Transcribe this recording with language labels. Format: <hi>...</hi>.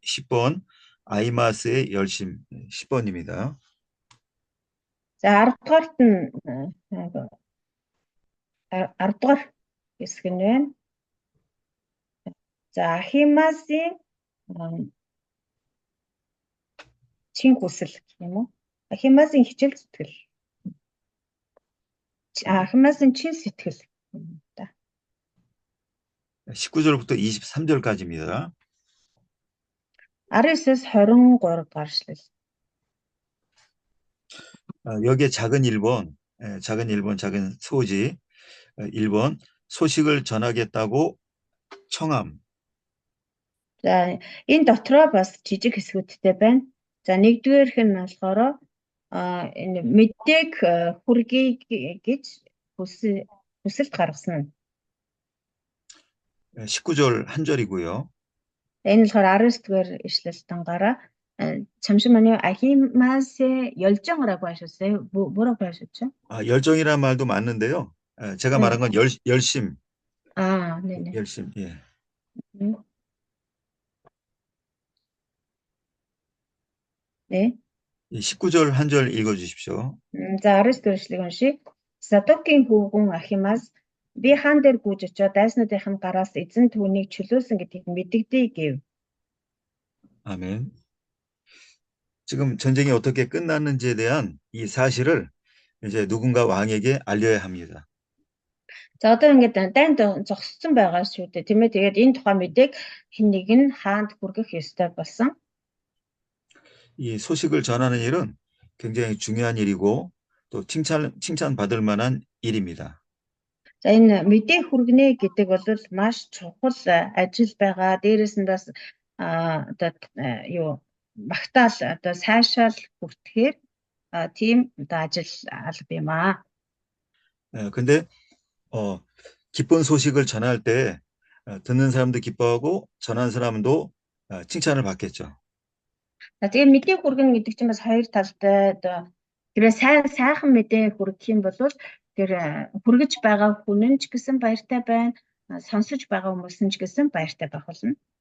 <ko>10번 아이마스의 열심 10번입니다.</ko> <mn>За 10-дугаарт нь 10-дугаар хэсэг нь байна. За Ахимасын чин хүсэл гэх юм уу? Ахимаасын хичээл зүтгэл. Ахимаасын чин сэтгэл.</mn> <ko>19절부터 23절까지입니다.</ko> <mn>19-с 23 гаршлал.</mn> <ko>여기에 작은 1번, 작은 소지, 1번, 소식을 전하겠다고 청함.</ko> <mn>За энэ дотроо бас жижиг хэсгүүдтэй байна. За нэгдүгээрх нь болохоор энэ мэдээг хүргэе гэж хүсэлт гаргасан.</mn> <ko>19절 한 절이고요.</ko> <mn>Энэ болохоор 19-р ишлэлтангараа</mn> <ko>잠시 만요. 아히마스의 열정이라고 하셨어요. 뭐라고 하셨죠? 열정이란 말도 맞는데요. 제가 네. 말한 건 열심. 네네. 열심. 예. 네. 19절 한 절 읽어 주십시오.</ko> <mn>За 19-р ишлэгийг уншия. Садокийн хүүгэн Ахимаас би хаан дээр гүйж очиод дайснуудынхын гараас эзэн түүнийг чөлөөлсөн гэдгийг мэдэгдэе гэв.</mn> <ko>아멘. 지금 전쟁이 어떻게 끝났는지에 대한 이 사실을 이제 누군가 왕에게 알려야 합니다.</ko> <mn>За одоо ингээд дайнд зогссон байгаа шүү дээ. Тийм ээ. Тэгээд энэ тухай мэдээг хэн нэг нь хаанд хүргэх ёстой болсон.</mn> <ko>이 소식을 전하는 일은 굉장히 중요한 일이고 또 칭찬받을 만한 일입니다.</ko> <mn>За энэ мэдээ хүргэнэ гэдэг бол маш чухал ажил байгаа. Дээрээс нь бас одоо магтаал одоо сайшаал хүртэхээр тийм одоо ажил алба юм аа.</mn> <ko>근데 기쁜 소식을 전할 때 듣는 사람도 기뻐하고 전하는 사람도 칭찬을 받겠죠.</ko> <mn>За тэгээ мэдээ хүргэн гэдэг чинь бас хоёр талтай одоо тэрээ сайхан мэдээ хүргэх юм бол тэр хүргэж байгаа хүн нь ч гэсэн баяртай байна. Сонсож байгаа хүмүүс нь ч гэсэн баяртай байх болно.</mn>